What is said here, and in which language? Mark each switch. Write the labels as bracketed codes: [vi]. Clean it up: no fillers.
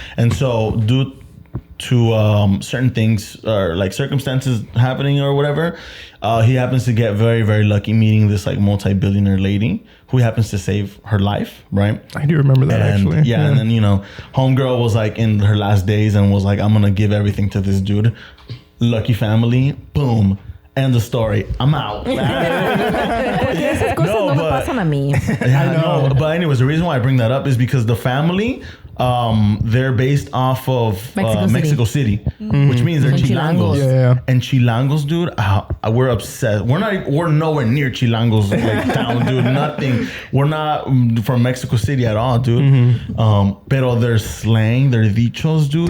[en] And so, due to certain things or like circumstances happening or whatever, he happens to get very, very lucky meeting this like multi-billionaire lady who happens to save her life, right? I do remember that And actually. yeah, and then homegirl was like in her last days and was like, I'm gonna give everything to this dude. Lucky family, boom, end the story. I'm out. [es] Esas cosas no me pasan a mí. [en] Yeah, I know. But anyways, the reason why I bring that up is because the family, they're based off of Mexico City, which means they're chilangos. Yeah. And chilangos, dude, we're obsessed. We're nowhere near chilangos like town, dude. Nothing. We're not from Mexico City at all, dude. [es] Pero [en] their slang, their dichos, dude,